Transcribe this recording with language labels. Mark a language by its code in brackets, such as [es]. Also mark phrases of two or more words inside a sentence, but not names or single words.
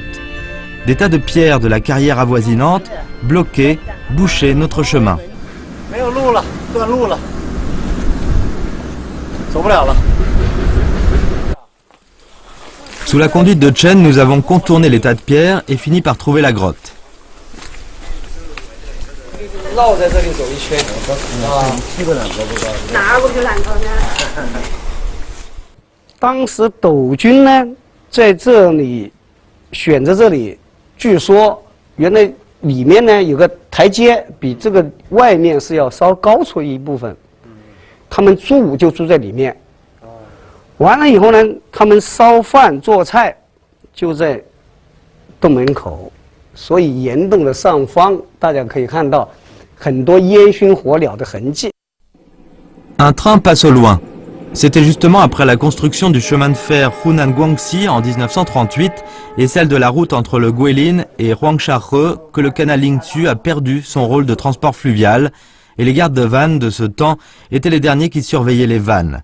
[fr] Des tas de pierres de la carrière avoisinante bloquaient, bouchaient notre chemin. Sous la conduite de Chen, nous avons contourné les tas de pierres et fini par trouver la grotte. [zh] 绕在这里走一圈啊，哪个就两头呢？当时斗军呢，在这里选择这里，据说原来里面呢有个台阶，比这个外面是要稍高出一部分。他们住就住在里面。完了以后呢，他们烧饭做菜就在洞门口，所以岩洞的上方，大家可以看到。很多烟熏火燎的痕迹。 [fr] Un train passe au loin. C'était justement après la construction du chemin de fer Hunan-Guangxi en 1938 et celle de la route entre le Guilin et Huangsha-He que le canal Lingzhou a perdu son rôle de transport fluvial et les gardes de vannes de ce temps étaient les derniers qui surveillaient les vannes.